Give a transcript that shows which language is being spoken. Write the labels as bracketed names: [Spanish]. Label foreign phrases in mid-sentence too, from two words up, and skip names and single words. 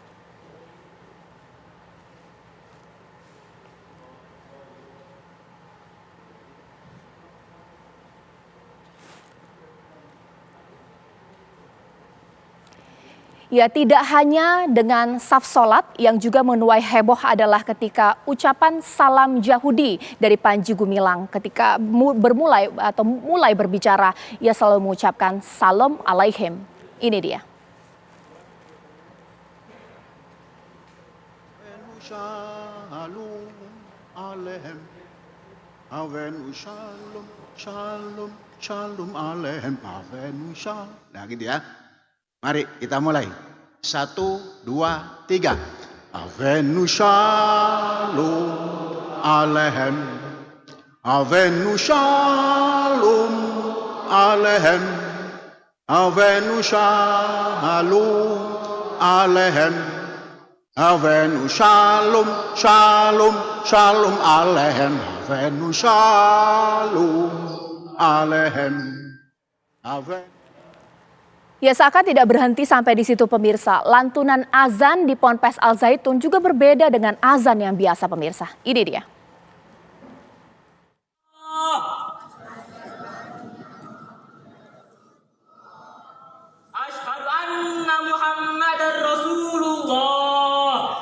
[Indonesian] Ya, tidak hanya dengan saf sholat, yang juga menuai heboh adalah ketika ucapan salam Yahudi dari Panji Gumilang. Ketika mulai berbicara, ia selalu mengucapkan [Arabic] سلام عليهم. [Indonesian] Ini dia. [Hebrew] שלום עליכם, הבאנו שלום, שלום, שלום עליכם, הבאנו שלום. [Indonesian] Nah gitu ya. Mari kita mulai. 1, 2, 3. [Hebrew] הבאנו שלום עליכם. הבאנו שלום עליכם. הבאנו שלום עליכם. הבאנו שלום, שלום, שלום עליכם. הבאנו שלום עליכם. [Indonesian] Ya, seakan tidak berhenti sampai di situ pemirsa. Lantunan azan di Ponpes Al Zaitun juga berbeda dengan azan yang biasa pemirsa. Ini dia. [Arabic] أشهد أن محمدا رسول الله.